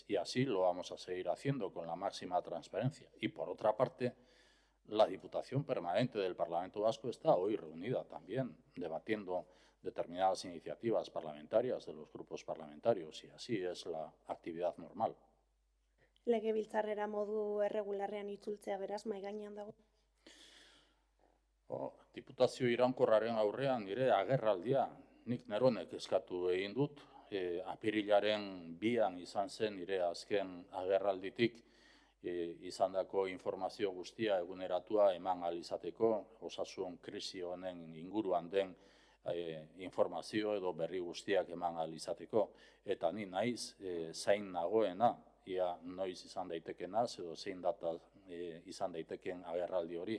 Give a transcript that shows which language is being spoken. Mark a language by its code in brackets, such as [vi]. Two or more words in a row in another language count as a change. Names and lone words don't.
[es] Y así lo vamos a seguir haciendo con la máxima transparencia. Y por otra parte, la Diputación Permanente del Parlamento Vasco está hoy reunida también, debatiendo determinadas iniciativas parlamentarias de los grupos parlamentarios, y así es la actividad normal. [eu] Legebiltzarrera modu erregularrean itzultzea beraz mahai gainean dago? Diputazio iraunkorraren aurrean nire agerraldia nik neronek eskatu egin dut, apirilaren 2 izan zen nire azken agerralditik izandako informazio guztia eguneratua eman ahal izateko, osasun krisi honen inguruan den informazio edo berri guztiak eman ahal izateko, eta ni naiz zain nagoena, ia noiz izan daitekena, edo zein data izan daiteken agerraldi hori.